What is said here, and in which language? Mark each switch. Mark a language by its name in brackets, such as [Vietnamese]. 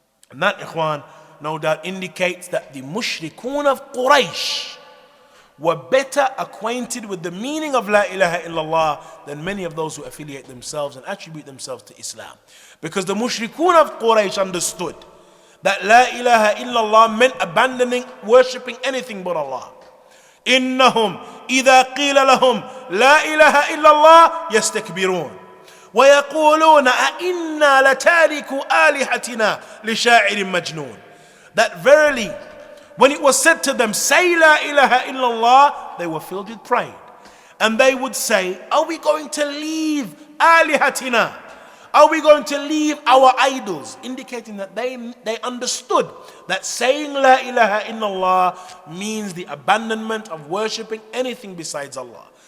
[English] And that, ikhwan, no doubt indicates that the mushrikun of Quraysh were better acquainted with the meaning of La ilaha illallah than many of those who affiliate themselves and attribute themselves to Islam. Because the mushrikun of Quraysh understood that La ilaha illallah meant abandoning, worshipping anything but Allah. [Arabic] إنهم إذا قيل لهم لا إله إلا الله يستكبرون ويقولون أئنا لتاركوا آلهتنا لشاعر مجنون. [English] That verily, when it was said to them, say La ilaha illallah, they were filled with pride. And they would say, are we going to leave alihatina? Are we going to leave our idols? Indicating that they understood that saying La ilaha illallah means the abandonment of worshipping anything besides Allah.